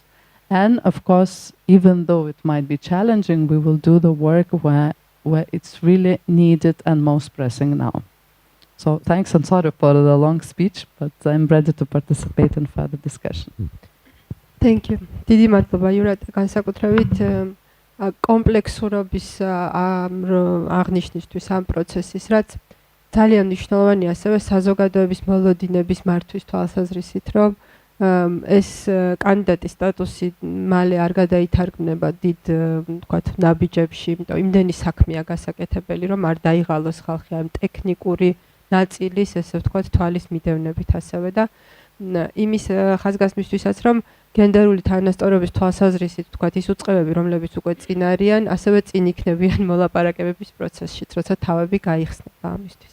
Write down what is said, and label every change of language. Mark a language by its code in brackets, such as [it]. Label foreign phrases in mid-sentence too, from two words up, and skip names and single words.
[en] And of course, even though it might be challenging, we will do the work where it's really needed and most pressing now. So thanks and sorry for the long speech, but I'm ready to participate in further discussion. Thank you. [ka] დიდი მადლობა იურატ, განსაკუთრებით კომპლექსურობის აღნიშნისთვის ამ პროცესის, რაც ძალიან მნიშვნელოვანია ასევე საზოგადოების მოლოდინების მართვის თვალსაზრისით, რომ ეს კანდიდატის სტატუსი მალე არ გადაითარგმნება დიდ, თქვათ, ნაბიჯებში, იმიტომ იმდენი საქმეა გასაკეთებელი, რომ არ დაიღალოს ხალხი ამ ტექნიკური ნაწილის, ესე ვთქვათ, თვალის მიდევნებით ასევე და იმის ხაზგასმისთვისაც, რომ გენდერული თანასწორობის თვალსაზრისით, ვთქვათ, ის უწყებები, რომლებიც უკვე წინ არიან, ასევე წინ იქნებიან მოლაპარაკებების პროცესშიც, როცა თავები გაიხსნება ამისთვის.